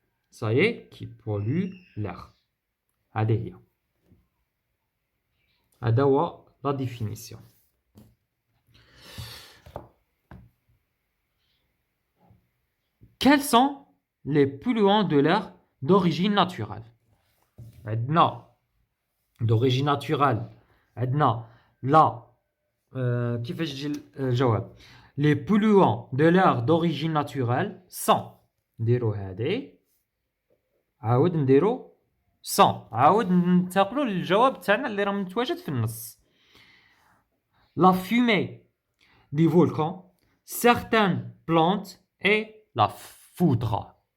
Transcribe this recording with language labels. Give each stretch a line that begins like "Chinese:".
French: Ça y est, qui polluent l'air.
Arabic: هذه هو
French: la définition. Quels sont les polluants de l'air d'origine naturelle? d'origine naturelle
Arabic: عندنا لا كيفاش تجي الجواب.
French: les polluants de l'air d'origine naturelle sont،
Arabic: نديرو هذه عاود نديرو sans، عاود ننتقلوا للجواب تاعنا اللي راه متواجد في النص.
French: la fumée des volcans، certaines plantes et la foudre.